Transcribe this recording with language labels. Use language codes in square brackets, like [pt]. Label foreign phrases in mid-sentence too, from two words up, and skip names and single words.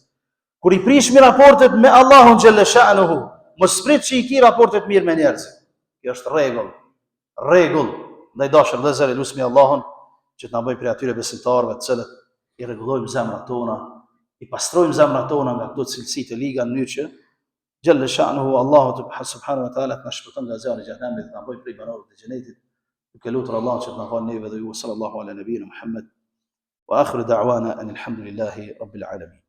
[sq] Kur i prishmi raportet me Allahun [ar] جل شأنه, [sq] mos prit që i ki raportet mirë me njerëzve. Kjo është rregull. Rregull. Ndaj dashur vëllezër, lutemi Allahun që të na bëjë prej atyre besimtarëve të cilët i rregullojmë zemrat tona, i pastrojmë zemrat tona nga këto cilësi të liga në mënyrë që [ar] جل شأنه الله سبحانه وتعالى [sq] të na shpëton nga zjarri i xhenemit, të na bëjë prej banorëve të xhenetit. Duke lutur Allah që të na falë neve dhe ju [ar] صلى الله على نبينا محمد وآخر دعوانا أن الحمد لله رب العالمين.